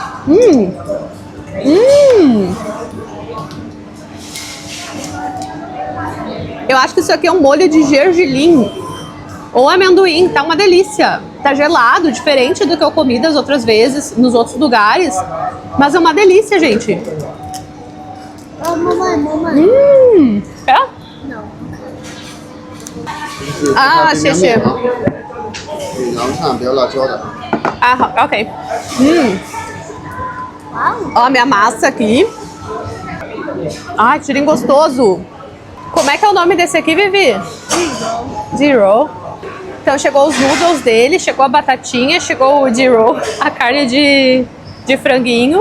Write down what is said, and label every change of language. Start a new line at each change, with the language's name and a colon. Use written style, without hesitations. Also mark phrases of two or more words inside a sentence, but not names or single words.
Portuguese: Eu acho que isso aqui é um molho de gergelim ou amendoim, tá uma delícia. Tá gelado, diferente do que eu comi das outras vezes, nos outros lugares. Mas é uma delícia, gente. Oh, mamãe. É? Não. Ah, xixi.
Chinese: 羊肠不要辣椒的。
Portuguese: Ah, ok. Uau. Ó, minha massa aqui. Ai, tirinho gostoso. Como é que é o nome desse aqui, Vivi? Zero. Então chegou os noodles dele, chegou a batatinha, chegou o Zero, a carne de franguinho.